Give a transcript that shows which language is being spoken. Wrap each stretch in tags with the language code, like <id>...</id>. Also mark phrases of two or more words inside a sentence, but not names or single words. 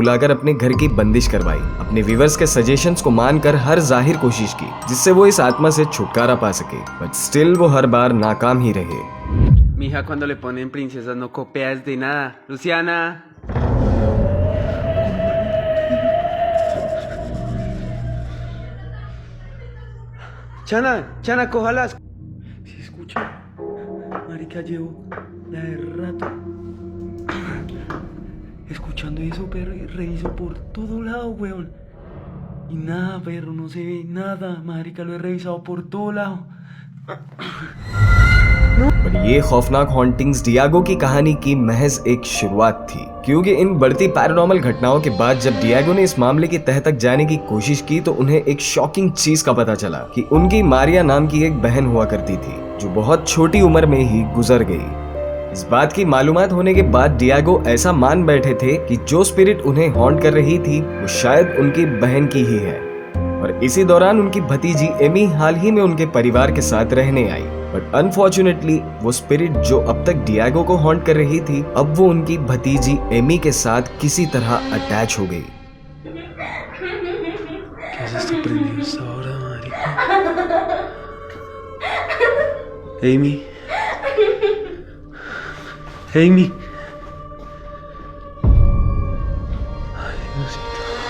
<hi>बुलाकर अपने घर की बंदिश करवाई, अपने व्यूअर्स के सजेशंस को मानकर हर जाहिर कोशिश की जिससे वो इस आत्मा से छुटकारा पा सके,</hi> <en>but still</en> <hi>वो हर बार नाकाम ही रहे।</hi> <es>Mi hija cuando le ponen princesas no copia de nada. Luciana. Chana, Chana, cójalas. Si escucha, marica, llevo la de rato escuchando eso, perro, y reviso por todo lado, weón. Y nada, perro, no se ve nada, marica, lo he revisado por todo lado.</es> <hi>पर ये खौफनाक हॉन्टिंग्स डिएगो की कहानी की महज एक शुरुआत थी, क्योंकि इन बढ़ती पैरानॉर्मल घटनाओं के बाद जब डिएगो ने इस मामले की तह तक जाने की कोशिश की तो उन्हें एक शॉकिंग चीज का पता चला कि उनकी मारिया नाम की एक बहन हुआ करती थी जो बहुत छोटी उम्र में ही गुजर गई। इस बात की मालूमात होने के बाद डिएगो ऐसा मान बैठे थे कि जो स्पिरिट उन्हें हॉन्ट कर रही थी वो शायद उनकी बहन की ही है, और इसी दौरान उनकी भतीजी एमी हाल ही में उनके परिवार के साथ रहने आई।</hi> <en>But unfortunately</en> <hi>वो स्पिरिट जो अब तक डिएगो को हॉन्ट कर रही थी अब वो उनकी भतीजी एमी के साथ किसी तरह अटैच हो गई।</hi> <es>¿Qué es esto prendido hasta ahora, marica? Amy. Amy. Ay, Diosito.</es>